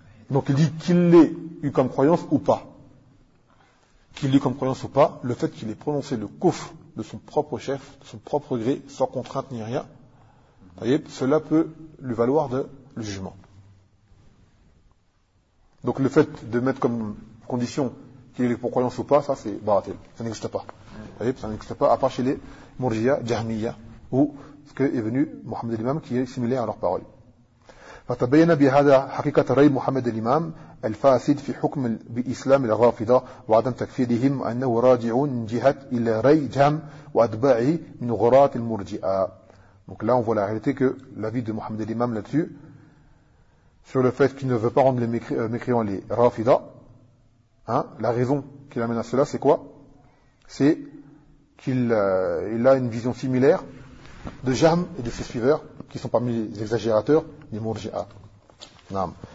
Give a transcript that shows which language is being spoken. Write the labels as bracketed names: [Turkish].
[French] Donc il dit qu'il l'ait eu comme croyance ou pas. Qu'il l'ait eu comme croyance ou pas, le fait qu'il ait prononcé le kouf de son propre chef, de son propre gré, sans contrainte ni rien, voyez, cela peut lui valoir de le jugement. Donc le fait de mettre comme condition qu'il est pour croyance ou pas, ça c'est baratel, ça n'existe pas. Vous voyez, ça n'existe pas, à part chez les Murjiya, Jahmiya, ou ce que est venu Mohammed al-Imam, qui est similaire à leurs paroles. [Arabic] فتبين بهذا حقيقة رأي محمد الإمام الفاسد في حكم بإسلام الرافضة وعدم تكفيرهم أنه راجع جهة إلى رأي جهم وأتباعه من غراة المرجئة. [French] Donc là on voit la réalité que l'avis de Mohammed al-Imam là-dessus, sur le fait qu'il ne veut pas rendre les mécréants les Rafida, hein, la raison qui l'amène à cela, c'est quoi? C'est qu'il il a une vision similaire de Jahm et de ses suiveurs, qui sont parmi les exagérateurs, les Murji'a. Naam.